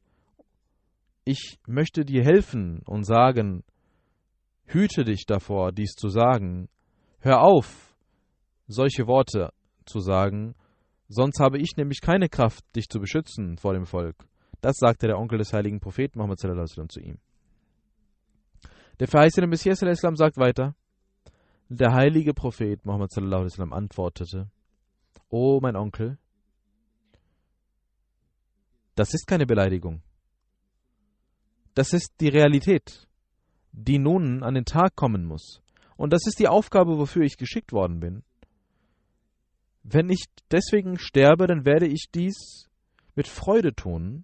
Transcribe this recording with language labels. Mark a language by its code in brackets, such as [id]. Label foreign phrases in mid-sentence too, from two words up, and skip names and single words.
[de] Ich möchte dir helfen und sagen, hüte dich davor, dies zu sagen. Hör auf, solche Worte zu sagen, sonst habe ich nämlich keine Kraft, dich zu beschützen vor dem Volk. Das sagte der Onkel des heiligen Propheten Muhammad [ar] صلى الله عليه وسلم [de] zu ihm. Der verheißene Messias [ar] صلى الله عليه وسلم [de] sagt weiter, der heilige Prophet Muhammad [ar] صلى الله عليه وسلم [de] antwortete, O mein Onkel, das ist keine Beleidigung. Das ist die Realität, die nun an den Tag kommen muss. Und das ist die Aufgabe, wofür ich geschickt worden bin. Wenn ich deswegen sterbe, dann werde ich dies mit Freude tun.